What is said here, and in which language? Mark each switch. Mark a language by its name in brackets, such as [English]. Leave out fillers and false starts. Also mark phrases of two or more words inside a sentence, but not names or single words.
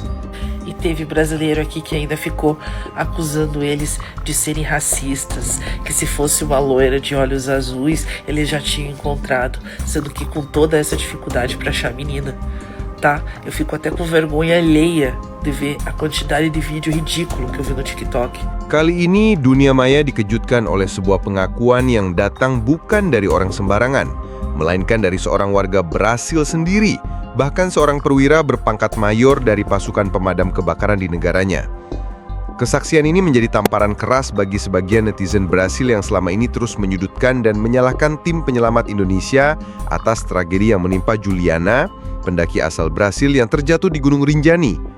[Portuguese] E teve brasileiro aqui que ainda ficou acusando eles de serem racistas, que se fosse uma loira de olhos azuis, eles já tinham encontrado, sendo que com toda essa dificuldade para achar a menina, tá? Eu fico até com vergonha alheia de ver a quantidade de vídeo ridículo que eu vi no TikTok. [Indonesian] Kali ini dunia maya dikejutkan oleh sebuah pengakuan yang datang bukan dari orang sembarangan, melainkan dari seorang warga Brasil sendiri, bahkan seorang perwira berpangkat mayor dari pasukan pemadam kebakaran di negaranya. Kesaksian ini menjadi tamparan keras bagi sebagian netizen Brasil yang selama ini terus menyudutkan dan menyalahkan tim penyelamat Indonesia atas tragedi yang menimpa Juliana, pendaki asal Brasil yang terjatuh di Gunung Rinjani.